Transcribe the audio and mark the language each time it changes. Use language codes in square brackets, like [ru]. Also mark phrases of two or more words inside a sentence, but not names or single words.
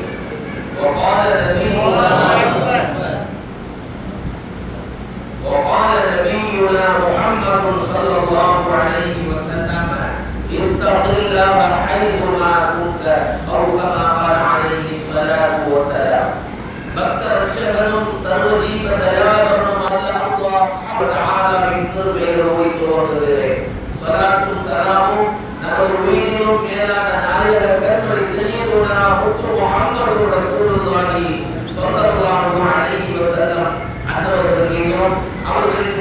[ar] وقال نبينا محمد صلى الله عليه وسلم اتق الله حيثما كنت أو كما قال عليه الصلاة والسلام. [ta] பக்தரட்சகனும் சர்வஜீவ தயாபரனும் அல்லாஹ் தஆலாவின் திருப்பெயரோடு துவங்குகிறேன். ஸலாத்தும் ஸலாமும் நமது உயிரினும் மேலான நாயகர் கண்மணி [ar] سيدنا محمد رسول الله صلى الله عليه وسلم [ta] அன்னவர்கள் மீதும் அவர்களின்